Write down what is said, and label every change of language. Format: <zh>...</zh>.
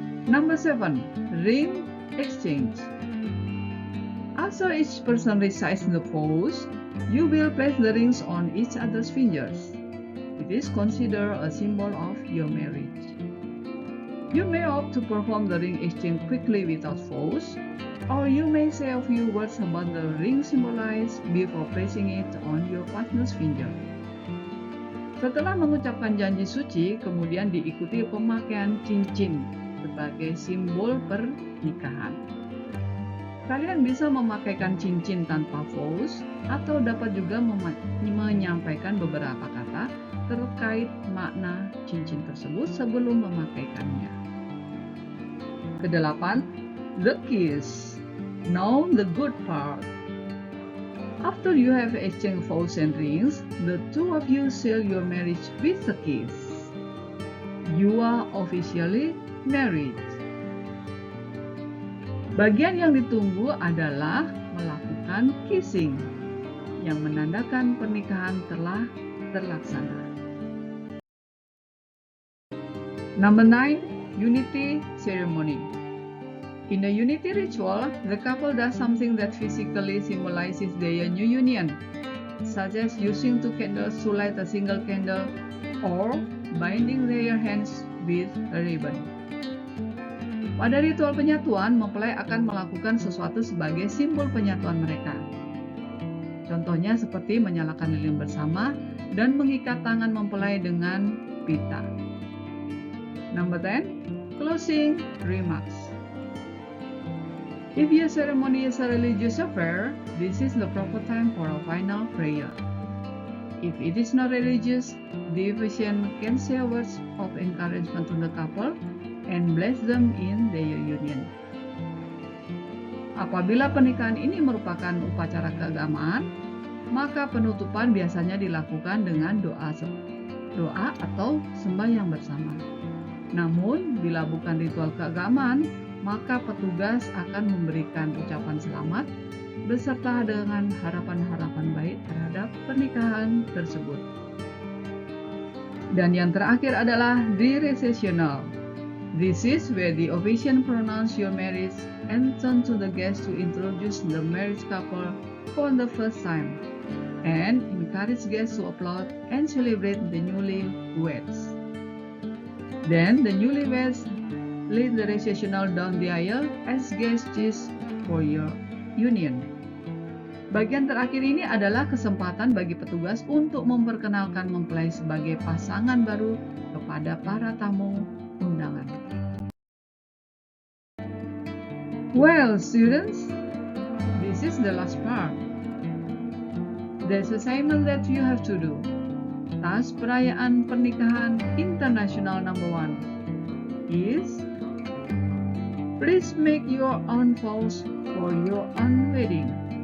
<en>Number 7, ring exchange. After each person recites the vows, you will place the rings on each other's fingers. It is considered a symbol of your marriage. You may opt to perform the ring exchange quickly without vows, or you may say a few words about the ring symbolized before placing it on your partner's finger.</en> <id>Setelah mengucapkan janji suci, kemudian diikuti pemakaian cincin sebagai simbol pernikahan. Kalian bisa memakaikan cincin tanpa vows atau dapat juga menyampaikan beberapa kata terkait makna cincin tersebut sebelum memakaikannya.</id> <en>Kedelapan, the kiss. Now the good part. After you have exchanged vows and rings, the two of you seal your marriage with a kiss. You are officially married.</en> <id>Bagian yang ditunggu adalah melakukan kissing, yang menandakan pernikahan telah terlaksana.</id> <en>Number 9, Unity Ceremony. In the unity ritual, the couple does something that physically symbolizes their new union, such as using 2 candles to light a single candle or binding their hands with a ribbon.</en> <id>Pada ritual penyatuan, mempelai akan melakukan sesuatu sebagai simbol penyatuan mereka. Contohnya seperti menyalakan lilin bersama dan mengikat tangan mempelai dengan pita.</id> <en>Number 10, Closing Remarks. If your ceremony is a religious affair, this is the proper time for a final prayer. If it is not religious, the officiant can say words of encouragement to the couple and bless them in their union.</en> <id>Apabila pernikahan ini merupakan upacara keagamaan, maka penutupan biasanya dilakukan dengan doa atau sembahyang bersama. Namun, bila bukan ritual keagamaan, maka petugas akan memberikan ucapan selamat beserta dengan harapan-harapan baik terhadap pernikahan tersebut. Dan yang terakhir adalah the recessional.</id> <en>This is where the officiant pronounce your marriage and turn to the guests to introduce the married couple for the first time and encourage guests to applaud and celebrate the newlyweds. Then the newlyweds lead the recessional down the aisle as guests cheers for your union.</en> <id>Bagian terakhir ini adalah kesempatan bagi petugas untuk memperkenalkan mempelai sebagai pasangan baru kepada para tamu undangan.</id> <en>Well, students, this is the last part. There's assignment that you have to do.</en> <id>Tas perayaan pernikahan internasional</id> <en>number 1 is please make your own vows for your own wedding.</en>